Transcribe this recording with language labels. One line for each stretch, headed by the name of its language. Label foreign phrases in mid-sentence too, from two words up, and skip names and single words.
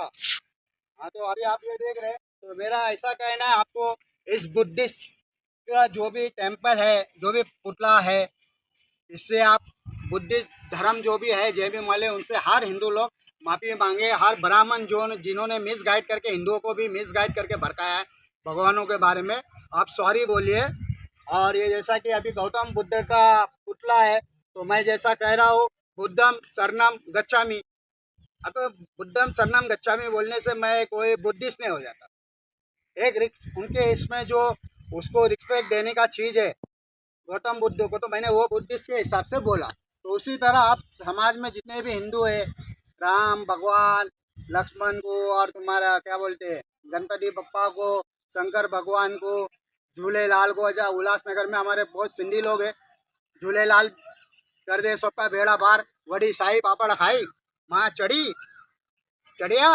Hindi: हाँ, तो अभी आप ये देख रहे हैं। तो मेरा ऐसा कहना है आपको, इस बुद्धिस्ट का जो भी टेम्पल है, जो भी पुतला है, इससे आप बुद्धिस्ट धर्म जो भी है जय भीम वाले, उनसे हर हिंदू लोग माफ़ी मांगे। हर ब्राह्मण जो जिन्होंने मिसगाइड करके हिंदुओं को भी मिसगाइड करके भड़काया है भगवानों के बारे में, आप सॉरी बोलिए। और ये जैसा कि अभी गौतम बुद्ध का पुतला है, तो मैं जैसा कह रहा हूँ,
Pali: बुद्धम शरणम गच्छामि।
Hindi: अब
Pali: बुद्धम शरणम गच्छामि
Hindi: बोलने से मैं कोई बुद्धिस्ट नहीं हो जाता। एक उनके इसमें जो उसको रिस्पेक्ट देने का चीज़ है गौतम बुद्ध को, तो मैंने वो बुद्धिस्ट के हिसाब से बोला। तो उसी तरह आप समाज में जितने भी हिंदू है, राम भगवान, लक्ष्मण को, और तुम्हारा क्या बोलते हैं गणपति बप्पा को, शंकर भगवान को, झूलेलाल को, जहाँ उल्लासनगर में हमारे बहुत सिंधी लोग हैं, झूलेलाल कर दे सबका बेड़ा पार,
Sindhi: वड़ी साई पापड़ खाई माँ चढ़िया।